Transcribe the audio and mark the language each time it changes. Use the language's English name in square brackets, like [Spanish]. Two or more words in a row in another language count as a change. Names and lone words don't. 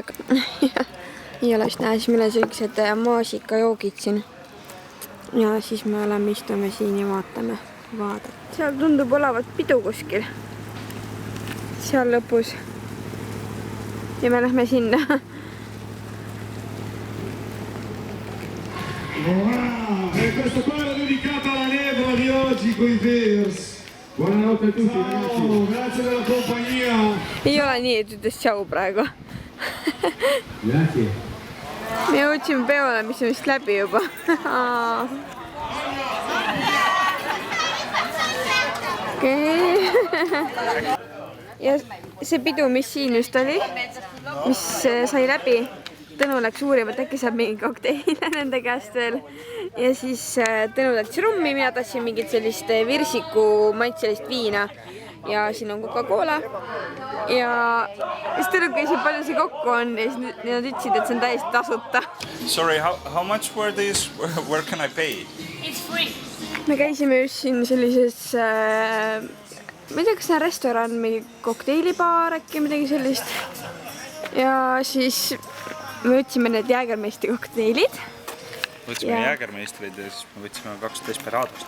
[Estonian] Ei ole just näha, siis meil on sellised maasikajoogid siin. Ja siis me oleme istume siin ja vaatame. Seal tundub olevat pidu kuskil. Seal lõpus. Ja me lähme sinna. [Italian] Wow, e questa qua era dedicata alla nevola di oggi coi Bears. Buonanotte a tutti ragazzi. Grazie della compagnia. [Estonian] Ei ole nii, et ütles tšau praegu. Grazie. Me jõudsime peole, mis on vist läbi juba. Okay. Ja see pidu, mis siin just oli, mis sai läbi, Tõnu läks uurima, et äkki saab mingi kokteile nende käest veel. Ja siis Tõnu tahtis rummi, mina tahtsin mingit sellist virsiku maitselist viina. Ja siin on Coca-Cola. Ja siis Tõnu küsis, palju see kokku on ja siis nad ütlesid, et see on täiesti tasuta. [English] Sorry, how much were these? Where can I pay? It's free. [Estonian] Me käisime just siin sellises, ma ei tea, kas see on restoran, mingi kokteilibaar äkki midagi sellist. Ja siis me võtsime need Jägermeistri kokteilid. Võtsime Jägermeistrid ja siis me võtsime 2 Desperadost.